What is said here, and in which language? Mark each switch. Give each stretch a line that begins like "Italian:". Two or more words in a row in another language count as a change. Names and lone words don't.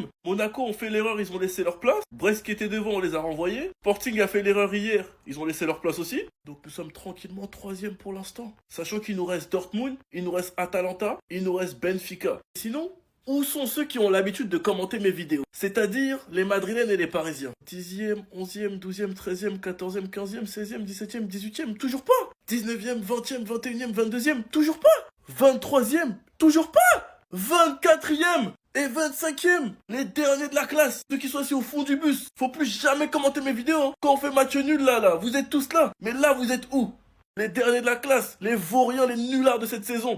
French: Monaco ont fait l'erreur, ils ont laissé leur place. Brest qui était devant, on les a renvoyés. Sporting a fait l'erreur hier, ils ont laissé leur place aussi. Donc nous sommes tranquillement 3e pour l'instant. Sachant qu'il nous reste Dortmund, il nous reste Atalanta, il nous reste Benfica. Sinon, où sont ceux qui ont l'habitude de commenter mes vidéos? C'est-à-dire les Madrilènes et les Parisiens. 10e, 11e, 12e, 13e, 14e, 15e, 16e, 17e, 18e, toujours pas. 19e, 20e, 21e, 22e, toujours pas. 23e, toujours pas. 24e. Et 25e, les derniers de la classe. Ceux qui sont assis au fond du bus. Faut plus jamais commenter mes vidéos. Hein. Quand on fait match nul là, vous êtes tous là. Mais là, vous êtes où? Les derniers de la classe, les vauriens, les nullards de cette saison.